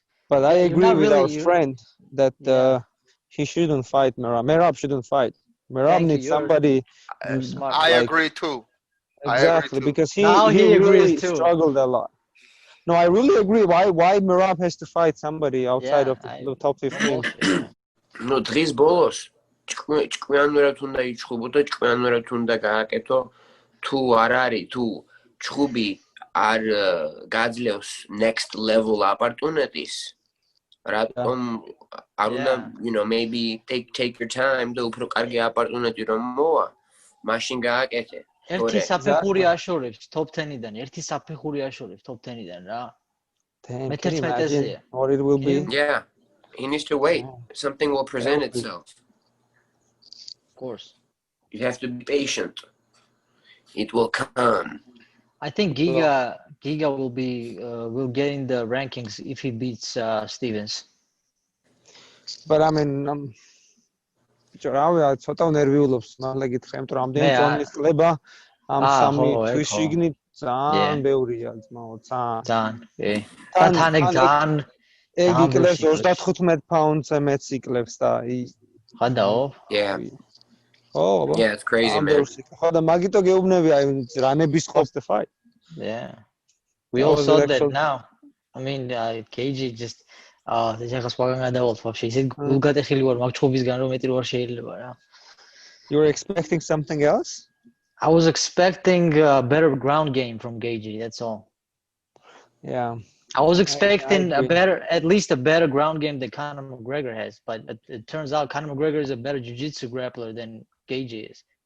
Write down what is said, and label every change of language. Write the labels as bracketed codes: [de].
[en] But I agree with our friend that he shouldn't fight Merab. Merab shouldn't fight. Merab needs somebody. I agree too. Exactly, because he really struggled a lot. No, I really agree. Why Merab has to fight somebody outside of the top 15? [ka] No, დღის ბოლოს ჭკვიანურად უნდა იჩხუბო და ჭკვიანურად უნდა გააკეთო. თუ არ არის, თუ ჭხუბი არ გაძლევს [en] next level [ka] აპარტუნეტის, რატომ არ უნდა, [en] maybe take your time [ka] და უფრო კარგი აპარტუნეტი რომ მოვა, მაშინ გააკეთე. ერთი საფეხური აშორებს top 10-დან, ერთი საფეხური აშორებს top 10-დან რა. [en] Imagine what it will be. Yeah, he needs to wait. Something will present itself. Of course. You have to be patient. It will come. I think Giga will get in the rankings if he beats Stevens. But I mean, [ka] რავი, ცოტა ნერვიულობს, მართლა გითხრა, იმიტომ რომ ამდენი ტონის ყლება ამ სამი თვის შიგნით ძალიან ბევრია, ძმაო, ძალიან. და თან ეგ ძალიან ეგ იკლებს 35 პაუნდზე მეც იკლებს და ხადაო? [en] Yeah. Oh, yeah, it's crazy, man. [ka] ხო და მაგიტო გეუბნები, აი რანების ყოფს [en] the fight. Yeah. We all saw that now. I mean, KG just [ka] ეხლა სხვაგან გადავალთ ვაფშე ისე გულგატეხილი ვარ მაგ ჭუბისგან რომ მეტი რო არ შეიძლება რა. [en] You were expecting something else? I was expecting a better ground game from KG, that's all. Yeah. I was expecting at least a better ground game than Conor McGregor has, but it turns out Conor McGregor is a better jiu-jitsu grappler than KG is.